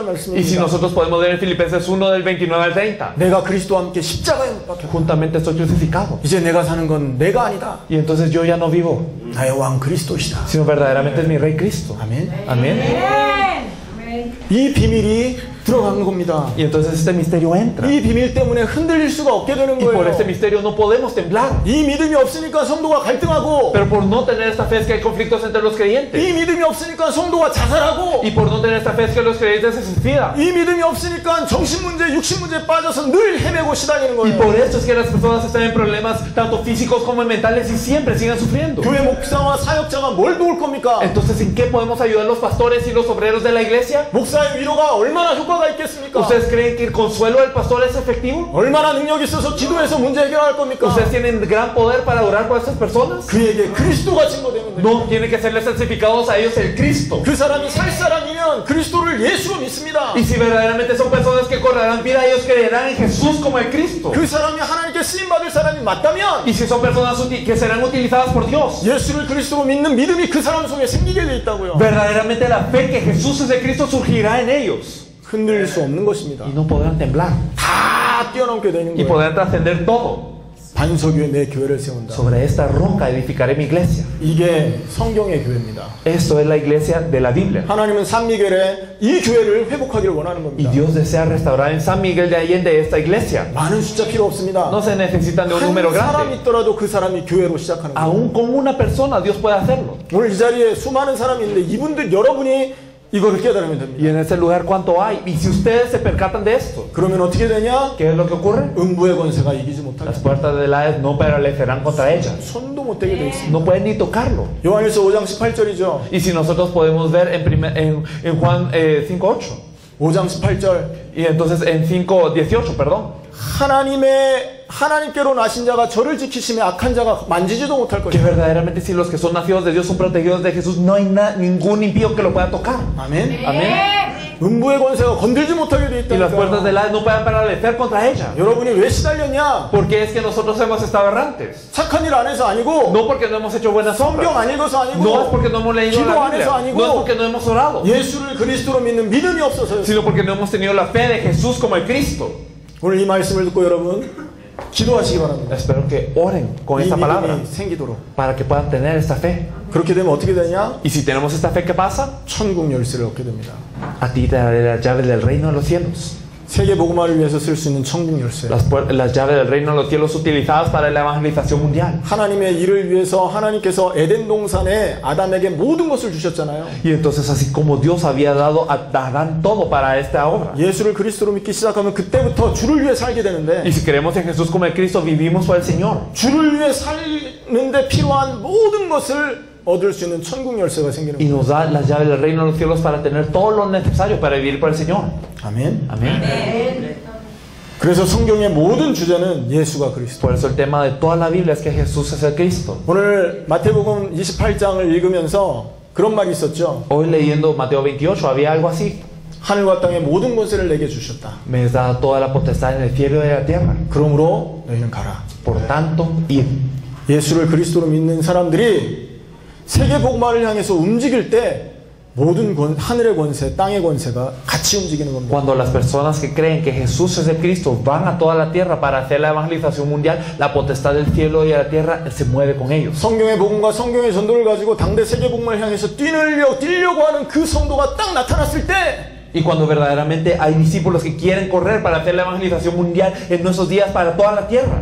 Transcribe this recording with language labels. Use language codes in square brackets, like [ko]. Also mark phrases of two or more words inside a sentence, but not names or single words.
[es] Y si [ko] 말씀입니다. [es] nosotros podemos ver en Filipenses 1 del 29 al 30, [ko] 내가 그리스도와 함께 십자가에 못 박혔다. [es] juntamente estoy crucificado. [ko] 이제 내가 사는 건 내가 아니다. [es] Y entonces yo ya no vivo, [ko] 나의 왕 그리스도시다. [es] sino verdaderamente es mi Rey Cristo. [ko] 아멘. [es] Amén. [ko] 이 비밀이 들어가는 겁니다. [es] Y entonces este misterio entra. [ko] 이 비밀 때문에 흔들릴 수가 없게 되는 [es] Y por [ko] 거예요. [es] este misterio no podemos temblar. [ko] 이 믿음이 없으니까 성도가 갈등하고 [es] Pero por no tener esta fe es que hay conflictos entre los creyentes. [ko] 이 믿음이 없으니까 성도가 자살하고 [es] Y por no tener esta fe es que los creyentes se suicidan. [ko] 이 믿음이 없으니까 정신 문제, 육신 문제에 빠져서 늘 헤매고 시달리는 [es] Y [ko] 거예요. [es] por esto es que las personas están en problemas tanto físicos como mentales y siempre siguen sufriendo. [ko] 교회 목사와 사역자가 뭘 도울 겁니까? [es] Entonces, ¿en qué podemos ayudar los pastores y los obreros de la iglesia? [ko] 목사의 위로가 얼마나 효과가 있겠습니까? [es] ¿Ustedes creen que el consuelo del pastor es efectivo? [ko] 얼마나 능력이 있어서 기도해서 문제 해결할 겁니까? [es] ¿Ustedes tienen gran poder para orar por estas personas? [ko] 그에게 그리스도가 증거되면 됩니다. [es] No, tiene que serles certificados a ellos el Cristo. [ko] 그 사람이 살 사람이면 그리스도를 예수로 믿습니다. [es] Y si verdaderamente son personas que correrán vida, ellos creerán en Jesús como el Cristo. [ko] 그 사람이 하나님께 쓰임받을 사람이 맞다면 [es] Y si son personas que serán utilizadas por Dios, [ko] 예수를 그리스도로 믿는 믿음이 그 사람 속에 생기게 돼 있다고요. [es] verdaderamente la fe que Jesús es de Cristo surgirá en ellos. [ko] 흔들릴 수 없는 것입니다. [es] Y no podrán temblar. [ko] 다 뛰어넘게 되는 [es] Y [ko] 거예요. [es] podrán trascender todo. [ko] 반석 위에 내 교회를 세운다. [es] Sobre esta roca edificaré mi iglesia. [ko] 이게 성경의 교회입니다. [es] Esto es la iglesia de la Biblia. [ko] 하나님은 산미겔에 이 교회를 회복하기를 원하는 [es] Y [ko] 겁니다. [es] Dios desea restaurar en San Miguel de Allende esta iglesia. [ko] 많은 숫자 필요 없습니다. [es] No se necesitan de un [ko] 한 [es] número [ko] 사람 [es] grande. [ko] 있더라도 그 사람이 교회로 시작하는 거예요. [es] Aún con una persona Dios puede hacerlo. [ko] 오늘 이 자리에 수많은 사람이 있는데 이분들 여러분이 이거를 깨달으면 됩니다. [es] Y en ese lugar cuánto hay. Y si ustedes se percatan de esto, [ko] 그러면 어떻게 되냐? [es] ¿qué es lo que ocurre? [ko] 음부의 권세가 이기지 못하게 [es] Las puertas del Hades no prevalecerán contra ella. [ko] 손도 못 대게 돼 있습니다. [es] No pueden ni tocarlo. [ko] 요한일서 5장 18절이죠. [es] Y si nosotros podemos ver en Juan 5:8. [ko] 5장 18절. [es] Y entonces en 5:18, perdón. [ko] 하나님께로 나신 자가 저를 지키시며 악한 자가 만지지도 못할 [es] Que [ko] 것이다. [es] verdaderamente si los que son nacidos de Dios son protegidos de Jesús, no hay ningún impío que lo pueda tocar. [ko] 아멘. [es] Amén. [ko] 음부의 권세가 건들지 못하게 돼 [es] Y las puertas [ko] 있다니까요. [es] del Hades no pueden prevalecer contra ella. [ko] 여러분이 왜 시달렸냐? [es] Porque es que nosotros hemos estado errantes. [ko] 착한 일 안 해서 아니고, [es] No porque no hemos hecho buenas [ko] 성경 [es] obras. [ko] 안 읽어서 아니고, [es] No es porque no hemos leído [ko] 기도 [es] la [ko] 안 해서 [es] Biblia. [ko] 아니고, [es] No es porque no hemos orado. [ko] 예수를 그리스도로 믿는 믿음이 없어서요. [es] Sino porque no hemos tenido la fe de Jesús como el Cristo. [ko] 오늘 이 말씀을 듣고 여러분 기도하시기 바랍니다. [es] Espero que oren con [ko] 이 [es] esta palabra [ko] 믿음이 생기도록. [es] para que puedan tener esta fe. [ko] 그렇게 되면 어떻게 되냐? [es] Y si tenemos esta fe, ¿qué pasa? [ko] 천국 열쇠를 얻게 됩니다. [es] A ti te daré las llaves del reino de los cielos. [ko] 세계 복음화를 위해서 쓸 수 있는 천국 열쇠. [es] Las llaves del reino de los cielos utilizadas para la evangelización mundial. [ko] 하나님의 일을 위해서 하나님께서 에덴 동산에 아담에게 모든 것을 주셨잖아요. [es] Y entonces, así como Dios había dado a Adán todo para esta obra. [ko] 예수를 그리스도로 믿기 시작하면 그때부터 주를 위해 살게 되는데, [es] Y si creemos en Jesús como el Cristo, vivimos por el Señor. [ko] 주를 위해 살는데 필요한 모든 것을 얻을 수 있는 천국 열쇠가 생기는 [es] Y [ko] 거예요. [es] nos da las llaves del reino de los cielos para tener todo lo necesario para vivir por el Señor. [ko] 아멘. [es] Amén. [ko] 그래서 성경의 모든 주제는 예수가 그리스도. [es] Por eso el tema de toda la Biblia es que Jesús es el Cristo. [ko] 오늘 마태복음 28장을 읽으면서 그런 말이 있었죠. [es] Hoy leyendo Mateo 28 había algo así. [ko] 하늘과 땅의 모든 권세를 내게 주셨다. [es] Me es dada toda la potestad en el cielo y en la tierra. [ko] 그러므로 너희는 가라. [es] Por tanto, id. [ko] 예수를 그리스도로 믿는 사람들이 세계 복음화를 향해서 움직일 때 모든 하늘의 권세, 땅의 권세가 같이 움직이는 겁니다. [es] Cuando las personas que creen que Jesús es el Cristo van a toda la tierra para hacer la evangelización mundial, la potestad del cielo y de la tierra se mueve con ellos. [ko] 성경의 복음과 성경의 전도를 가지고 당대 세계 복음화를 향해서 뛰려고 하는 그 성도가 딱 나타났을 때, [es] Y cuando verdaderamente hay discípulos que quieren correr para hacer la evangelización mundial en nuestros días para toda la tierra,